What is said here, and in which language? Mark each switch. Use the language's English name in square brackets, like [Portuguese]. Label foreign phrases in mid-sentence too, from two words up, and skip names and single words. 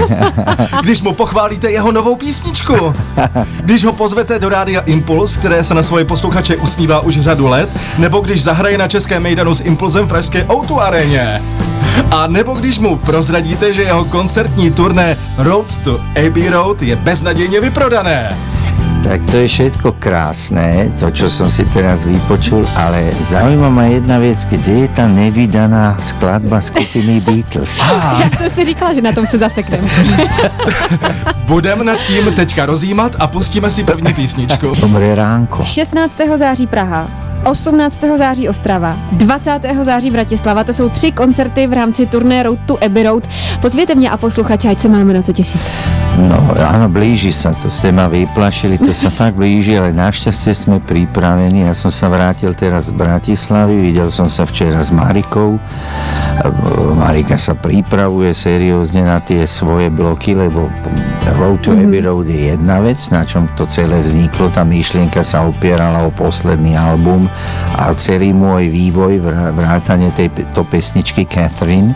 [Czech] Když mu pochválíte jeho novou písničku. Když ho pozvete do rádia Impuls, které se na svoje posluchače usmívá už řadu let, nebo když zahraje na českém mejdanu s Impulsem v pražské O2 aréně. A nebo když mu prozradíte, že jeho koncertní turné Road to Abbey Road je beznadějne vyprodané. [Slovak] Tak to je všetko krásne, to, čo som si teraz vypočul, ale zaujíma ma jedna vec, kde je tá nevydaná skladba skupiny Beatles. [Czech] Já jsem si říkala, že na tom se zasekneme. Budeme nad tím teďka rozjímat a pustíme si první písničku. Dobré ránko. 16. září Praha, 18. září Ostrava, 20. září Bratislava, to jsou 3 koncerty v rámci turné Road to Abbey Road. Pozvěte mě a posluchače, ať se máme na co těšit. [Slovak] No áno, blíži sa, to ste ma vyplašili, to sa fakt blíži, ale našťastie sme pripravení. Ja som sa vrátil teraz z Bratislavy, videl som sa včera s Marikou. Marika sa pripravuje seriózne na tie svoje bloky, lebo Road to Abbey Road je jedna vec, na čom to celé vzniklo, tá myšlienka sa opierala o posledný album a celý môj vývoj, vrátane tejto pesničky Catherine.